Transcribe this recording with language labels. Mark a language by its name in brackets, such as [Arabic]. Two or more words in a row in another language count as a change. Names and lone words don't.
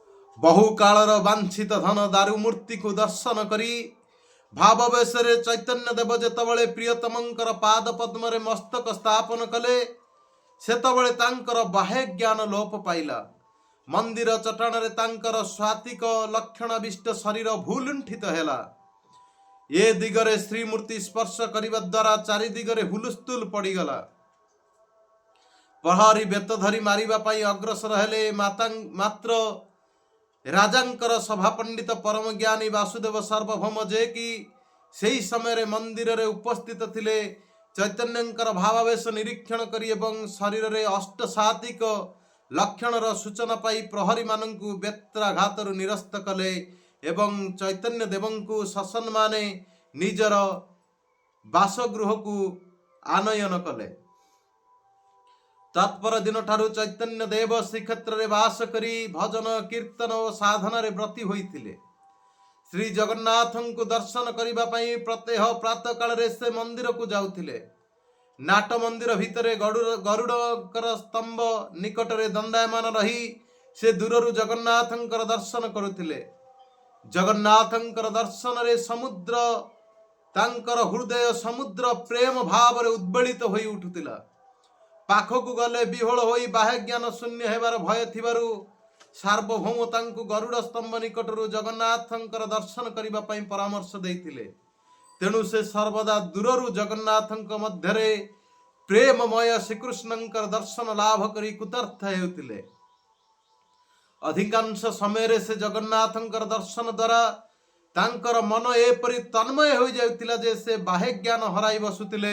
[Odia] ବହୁ କାଳର ବାଞ୍ଛିତ ଧନ ଦାରୁ ମୂର୍ତ୍ତି କୁ ଦର୍ଶନ କରି ଭାବବେଶରେ ଚୈତନ୍ୟ ଦେବ ଯେତେବେଳେ ପ୍ରିୟତମଙ୍କର ପାଦ ପଦ୍ମରେ ମସ୍ତକ ସ୍ଥାପନ କଲେ ସେତେବେଳେ ତାଙ୍କର ବାହ୍ୟ ଜ୍ଞାନ ଲୋପ ପାଇଲା। ମନ୍ଦିର ଚଟାଣରେ ତାଙ୍କର ସ୍ୱାତିକ ଲକ୍ଷଣାବିଷ୍ଟ ଶରୀର ଭୂଲୁଣ୍ଠିତ ହେଲା। ଏ ଦିଗରେ ଶ୍ରୀମୂର୍ତ୍ତି ସ୍ପର୍ଶ କରିବା ଦ୍ୱାରା ଚାରି ଦିଗରେ ହୁଲୁସ୍ତୁଲ ପଡ଼ିଗଲା। ପ୍ରହରୀ ବେତ ଧରି ମାରିବା ପାଇଁ ଅଗ୍ରସର ହେଲେ ମାତ୍ର ରାଜାଙ୍କର ସଭା ପଣ୍ଡିତ ପରମ ଜ୍ଞାନୀ ବାସୁଦେବ ସାର୍ବଭୌମ ଯେ କି ସେହି ସମୟ ରେ ମନ୍ଦିର ରେ ଉପସ୍ଥିତ ଥିଲେ ଚୈତନ୍ୟଙ୍କର ଭାବାବେଶ ନିରୀକ୍ଷଣ କରି ଏବଂ ଶରୀର ରେ ଅଷ୍ଟସାତ୍ତ୍ୱିକ ଲକ୍ଷଣର ସୂଚନା ପାଇ ପ୍ରହରୀ ମାନଙ୍କୁ ବେତ୍ରାଘାତରୁ ନିରସ୍ତ କଲେ ଏବଂ ଚୈତନ୍ୟ ଦେବଙ୍କୁ ସସମ୍ମାନେ ନିଜର ବାସଗୃହ କୁ ଆନୟନ କଲେ। ତତ୍ପର ଦିନ ଠାରୁ ଚୈତନ୍ୟ ଦେବ ଶ୍ରୀକ୍ଷେତ୍ର ରେ ବାସ କରି ଭଜନ କୀର୍ତ୍ତନ ଓ ସାଧନା ରେ ବ୍ରତୀ ହୋଇଥିଲେ। ଶ୍ରୀ ଜଗନ୍ନାଥଙ୍କୁ ଦର୍ଶନ କରିବା ପାଇଁ ପ୍ରତ୍ୟହ ପ୍ରାତଃ କାଳ ରେ ସେ ମନ୍ଦିର କୁ ଯାଉଥିଲେ। ନାଟ ମନ୍ଦିର ଭିତରେ ଗରୁଡ଼ଙ୍କର ସ୍ତମ୍ଭ ନିକଟ ରେ ଦଣ୍ଡାୟମାନ ରହି ସେ ଦୂରରୁ ଜଗନ୍ନାଥଙ୍କର ଦର୍ଶନ କରୁଥିଲେ। ଜଗନ୍ନାଥଙ୍କର ଦର୍ଶନ ରେ ସମୁଦ୍ର ତାଙ୍କର ହୃଦୟ ସମୁଦ୍ର ପ୍ରେମ ଭାବ ରେ ଉଦ୍ୱେଳିତ ହୋଇ ଉଠୁଥିଲା। ପାଖକୁ ଗଲେ ବିହ୍ୱଳ ହୋଇ ବାହ୍ୟ ଜ୍ଞାନ ଶୂନ୍ୟ ହେବାର ଭୟ ଥିବାରୁ ସାର୍ବଭୌମ ତାଙ୍କୁ ଗରୁଡ଼ ସ୍ତମ୍ଭ ନିକଟରୁ ଜଗନ୍ନାଥଙ୍କର ଦର୍ଶନ କରିବା ପାଇଁ ପରାମର୍ଶ ଦେଇଥିଲେ। ତେଣୁ ସେ ସର୍ବଦା ଦୂରରୁ ଜଗନ୍ନାଥଙ୍କ ମଧ୍ୟରେ ପ୍ରେମମୟ ଶ୍ରୀକୃଷ୍ଣଙ୍କର ଦର୍ଶନ ଲାଭ କରି କୃତାର୍ଥ ହେଉଥିଲେ। ଅଧିକାଂଶ ସମୟ ସେ ଜଗନ୍ନାଥଙ୍କର ଦର୍ଶନ ଦ୍ୱାରା ତାଙ୍କର ମନ ଏପରି ତନ୍ମୟ ହୋ ଯାଉଥିଲା ଯେ ସେ ବାହ୍ୟ ଜ୍ଞାନ ହରାଇ ବସୁଥିଲେ।